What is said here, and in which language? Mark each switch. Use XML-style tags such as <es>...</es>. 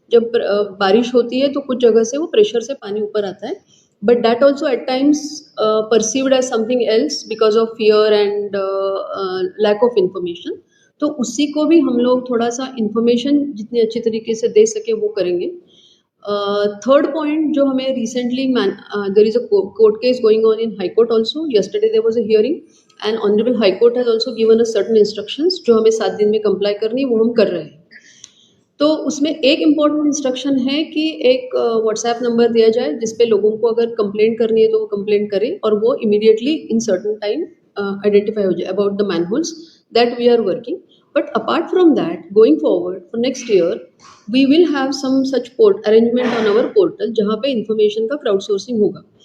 <hi>जब बारिश होती है तो कुछ जगह से वो प्रेशर से पानी ऊपर आता</hi> <en>है, but that also at times perceived as something else because of fear and lack of information.</en> <hi>तो उसी को भी हम लोग थोड़ा सा इंफॉर्मेशन जितनी अच्छी तरीके से दे सके वो करेंगे।</hi> <en>third point</en> <hi>जो हमें</hi> <en>Recently there is a court case going on in high court also. yesterday there was a hearing and honorable high court has also given us certain instructions</en> <hi>जो हमें 7 दिन में कंप्लाई करनी, वो हम कर रहे हैं। तो उसमें एक इम्पॉर्टेंट इंस्ट्रक्शन है कि एक व्हाट्सएप नंबर दिया जाए जिसपे लोगों को अगर कंप्लेंट करनी है तो वो कंप्लेंट करें, और वो immediately in certain time identify हो जाए</hi> <en>About the manholes that we are working. But apart from that, going forward for next year we will have some support arrangement on our portal</en> <hi>जहाँ पे information का crowd sourcing होगा।</hi>